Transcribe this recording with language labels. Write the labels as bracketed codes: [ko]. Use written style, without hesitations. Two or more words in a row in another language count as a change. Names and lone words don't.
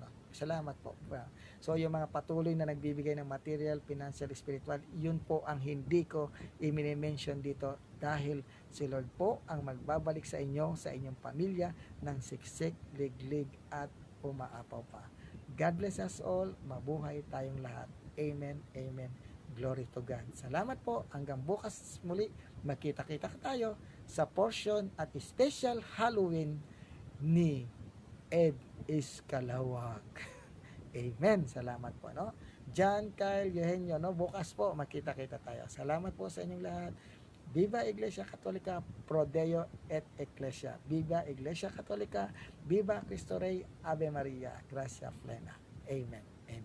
[tl] Salamat po. So yung mga patuloy na nagbibigay ng material, financial, spiritual, yun po ang hindi ko i-mention dito dahil si Lord po ang magbabalik sa inyo, sa inyong pamilya ng siksik, liglig at umaapaw pa. [en] God bless us all. [tl] Mabuhay tayong lahat. Amen. Amen. [en] Glory to God. [tl] Salamat po. Hanggang bukas muli. Magkita-kita tayo sa portion at special Halloween ni Ed Iscalawag. Amen. Salamat po, no? John Kyle Eugenio, no? Bukas po, magkita-kita tayo. Salamat po sa inyong lahat. [es] Viva Iglesia Católica, [la] Pro Deo et Ecclesia. [es] Viva Iglesia Católica, Viva Cristo Rey, [la] Ave Maria, Gracia Plena. [tl] Amen.